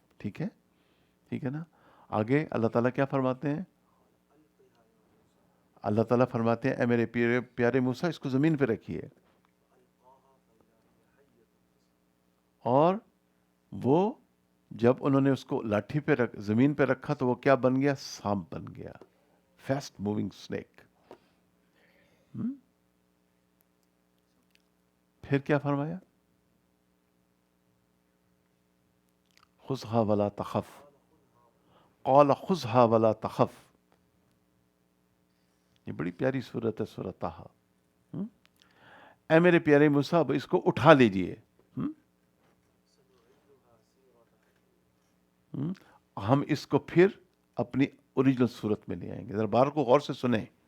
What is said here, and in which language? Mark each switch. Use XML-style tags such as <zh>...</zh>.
<ur>ٹھیک ہے, ٹھیک ہے نا. آگے اللہ تعالیٰ کیا فرماتے ہیں؟ اللہ تعالیٰ فرماتے ہیں اے میرے پیارے موسیٰ, اس کو زمین پہ رکھیے. اور وہ جب انہوں نے اس کو لاٹھی پہ زمین پہ رکھا تو وہ کیا بن گیا؟ سانپ بن گیا, فاسٹ موونگ سنیک.</ur> <ar>پھر کیا فرمایا؟ خذها ولا تخف, قال خذها ولا تخف.</ar> <ur>یہ بڑی پیاری سورت ہے, سورۃ طٰہٰ. اے میرے پیارے موسیٰ, اب اس کو اٹھا لیجئے. ہم اس کو پھر اپنی اوریجنل صورت میں لے آئیں گے. ذرا بار کو غور سے سنیں.</ur>